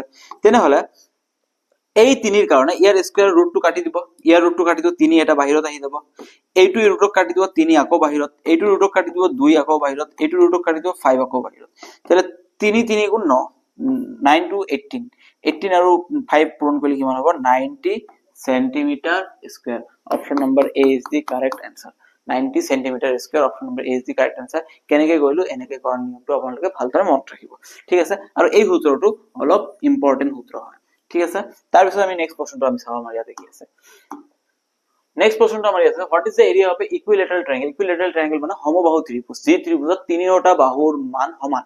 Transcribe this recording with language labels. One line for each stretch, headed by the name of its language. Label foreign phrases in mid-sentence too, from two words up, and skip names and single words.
Assamese: তেনেহলে এই 3ৰ কাৰণে ইয়াৰ স্কয়াৰ ৰুটটো কাটি দিব, ইয়াৰ ৰুটটো কাটি দিব 3, এটা বাহিৰত আহি যাব। এইটো ৰুটক কাটি দিব 3 আকৌ বাহিৰত, এইটো ৰুটক কাটি দিব 2 আকৌ বাহিৰত, এইটো ৰুটক কাটি দিব 5 আকৌ বাহিৰত। তাহলে 3 3 * 9, 9 * 18, 18 আৰু 5 পূৰণ কৰিলে কিমান হ'ব?
English: 90 centimeter square. option number A is the correct answer। 90 centimeter square, option number A is the correct answer।
Assamese: কেনেকে কৰিলো? এনেকে কৰাৰ নিয়মটো আপোনালোকে ভালদৰে মনত ৰাখিব। ঠিক আছে, আৰু এই সূত্ৰটো অলপ ইম্পৰ্টেন্ট সূত্ৰ হয়। ঠিক আছে, তাৰ পিছত আমি নেক্সট প্ৰশ্নটো আমি চাওঁ। আমাৰ ইয়াতে কি আছে? নেক্সট প্ৰশ্নটো আমাৰ ইয়াতে,
English: what is the area of a equilateral triangle? equilateral triangle
Assamese: মানে সমবাহু ত্ৰিভুজ, যি ত্ৰিভুজত তিনিওটা বাহুৰ মান সমান।